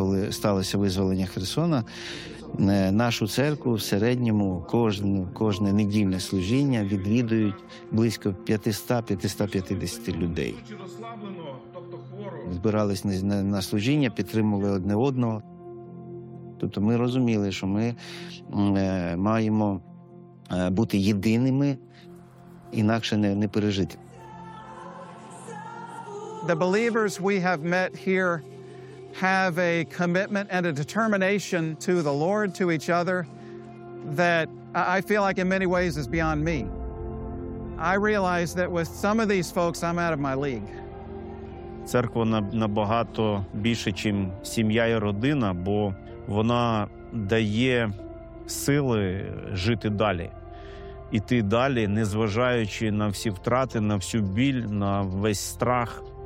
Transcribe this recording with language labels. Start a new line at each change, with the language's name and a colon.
Ukrainian: Сталося визволення Херсона. Нашу церкву в середньому кожне недільне служіння відвідують близько 500-550 людей. Збирались на служіння, підтримували одне одного. Тобто ми розуміли, що ми маємо бути єдиними, інакше не пережити.
English: The believers we have met here have a commitment and a determination to the Lord, to each other, that I feel like in many ways is beyond me. I realize that with some of these folks, I'm out of my league.
Ukrainian: Церква набагато більше, чим сім'я і родина, бо вона дає сили жити далі. Іти далі, незважаючи на всі втрати, на всю біль, на весь страх.